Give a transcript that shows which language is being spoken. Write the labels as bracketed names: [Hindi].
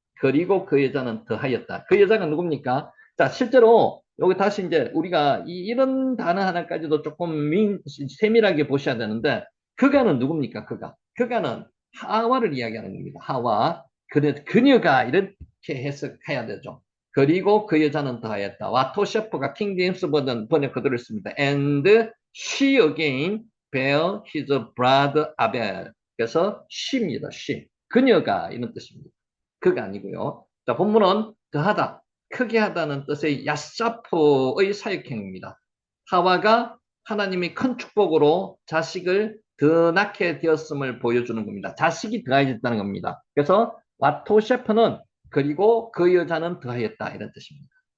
[Korean] 그리고 그 여자는 더하였다. 그 여자가 누굽니까? 자, 실제로 여기 다시 이제 우리가 이런 단어 하나까지도 조금 세밀하게 보셔야 되는데 그가는 누굽니까? 그가는 하와를 이야기하는 겁니다. 하와. 그녀가 이렇게 해석해야 되죠. 그리고 그 여자는 더하였다. 와토 셰프가 킹 제임스 버전 번역 그대로 있습니다. [English] And she again bare his brother Abel. [Korean] 그래서 she입니다. she. 그녀가 이런 뜻입니다. 그가 아니고요. 자, 본문은 더하다, 크게 하다는 뜻의 야사프의 사역행입니다. 하와가 하나님이 큰 축복으로 자식을 더 낳게 되었음을 보여주는 겁니다. 자식이 더해졌다는 겁니다. 그래서 와토 셰프는 그리고 그 여자는 더하였다 이런 뜻입니다.